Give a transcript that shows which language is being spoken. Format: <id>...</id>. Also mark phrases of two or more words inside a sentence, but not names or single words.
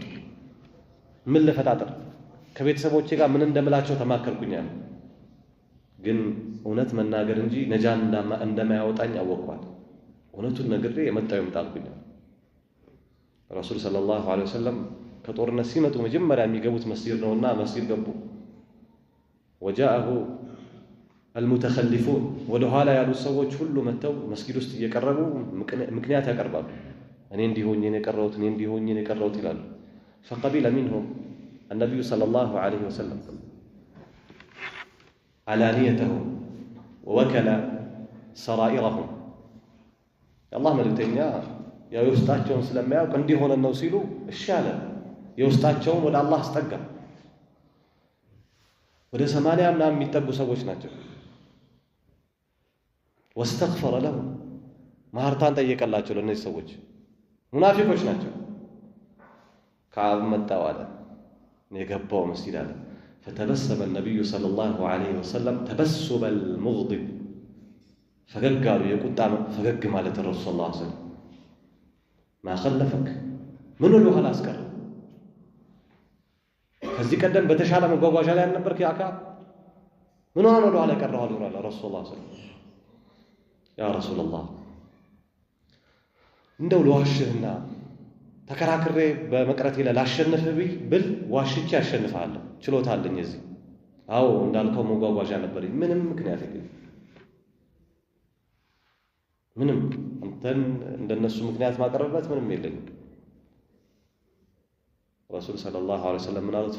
<am>ምን ልፈጣጥር? ከቤተሰቦቼ ጋር ምን እንደምላቸው ተማከርኩኛል። ግን እውነት መናገር እንጂ ነጃ እንደማያወጣኝ አወቅኳል። እውነቱን ነግሬ የመጣው ይምጣልኩኛል። ረሱል</am> <ar>صلى الله عليه وسلم</ar> <am>ከጦርነት ሲመጡ መጀመሪያ የሚገቡት መስጂድ ነውና መስጂድ ገቡ።</am> <ar>وجاءه المتخلفون</ar> <am>ወደ ኋላ ያሉት ሰዎች ሁሉ መጥተው መስጊድ ውስጥ እየቀረቡ ምክንያት ያቀርባሉ። እኔ እንዲሆኝ ነው የቀረሁት፣ እኔ እንዲሆኝ ነው የቀረሁት ይላሉ።</am> <ar>فقبل منهم النبي صلى الله عليه وسلم علانيتهم ووكل سرائرهم الله</ar> <am>መልእክተኛ ያው የውስጣቸውን ስለማያውቅ እንዲሆነ ነው ሲሉ እሺ አለ። የውስጣቸውን ወደ አላህ አስጠጋ። ወደ 80 ምናምን የሚጠጉ ሰዎች ናቸው።</am> <ar>واستغفر لهم</ar> <am>ማህርታን ጠየቀላቸው ለእነዚህ ሰዎች። ሙናፊቆች ናቸው። ከዓብ መጣው አለ የገባው መስጊድ አለ።</am> <ar>فتبسم النبي صلى الله عليه وسلم تبسم المغضب</ar> <am>ፈገግ አሉ። የቁጣ ፈገግ ማለት ረሱል</am> <ar>صلى الله عليه وسلم ما خلفك</ar> <am>ምን ወደ ኋላ አስቀረ? ከዚህ ቀደም በተሻለ መጓጓዣ ላይ አልነበርክ? ያካ ምን ሆነ ወደ ኋላ ቀረው አሉ ረሱል</am> <ar>صلى الله عليه وسلم። يا رسول الله</ar> <am>እንደው ለዋሽህና ተከራክሬ በመቅረቴ ላይ ላሸንፍህ ብል ዋሽቼ አሸንፍሃለሁ። ችሎታ አለኝ እዚህ። አዎ እንዳልከው መጓጓዣ ነበረኝ። ምንም ምክንያት የለም። ምንም አንተን እንደነሱ ምክንያት ማቀረብበት ምንም የለኝም። ረሱል</am> <ar>صلى الله عليه وسلم</ar> <am>ምን አሉት?</am>